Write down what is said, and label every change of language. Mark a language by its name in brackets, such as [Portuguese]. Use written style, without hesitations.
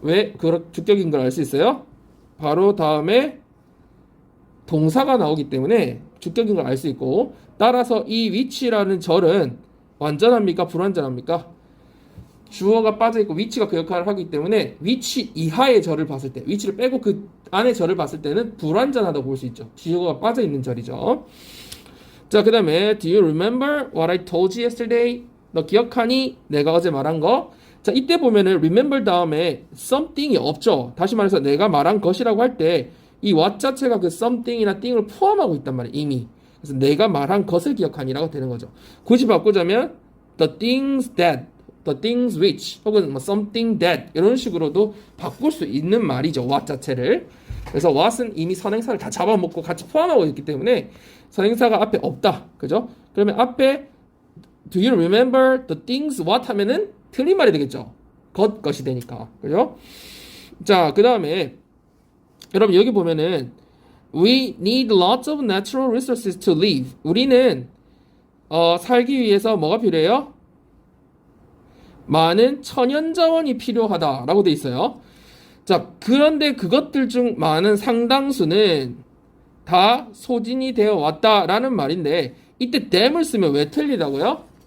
[Korean] 왜 주격인 걸 알 수 있어요? 바로 다음에 동사가 나오기 때문에 주격인 걸 알 수 있고, 따라서 이 위치라는 절은 완전합니까? 불완전합니까? 주어가 빠져있고 위치가 그 역할을 하기 때문에 위치 이하의 절을 봤을 때, 위치를 빼고 그 안의 절을 봤을 때는 불완전하다고 볼 수 있죠. 주어가 빠져있는 절이죠. 자, 그 다음에 [English] Do you remember what I told you yesterday? [Korean] 너 기억하니? 내가 어제 말한 거? 자, 이때 보면은 remember 다음에 something이 없죠. 다시 말해서 내가 말한 것이라고 할 때 이 what 자체가 그 something이나 thing을 포함하고 있단 말이에요, 이미. 그래서 내가 말한 것을 기억하니라고 되는 거죠. 굳이 바꾸자면 [English] the things that, the things which [Korean] 혹은 뭐 something that 이런 식으로도 바꿀 수 있는 말이죠, what 자체를. 그래서 what은 이미 선행사를 다 잡아먹고 같이 포함하고 있기 때문에 선행사가 앞에 없다, 그죠? 그러면 앞에 [English] do you remember the things what [Korean] 하면은 틀린 말이 되겠죠. 것이 되니까. 그죠? 자, 그 다음에 여러분 여기 보면은 [English] We need lots of natural resources to live. [Korean] 우리는 살기 위해서 뭐가 필요해요? 많은 천연 자원이 필요하다라고 돼 있어요. 자, 그런데 그것들 중 많은 상당수는 다 소진이 되어 왔다라는 말인데 이때 dam을 쓰면 왜 틀리다고요?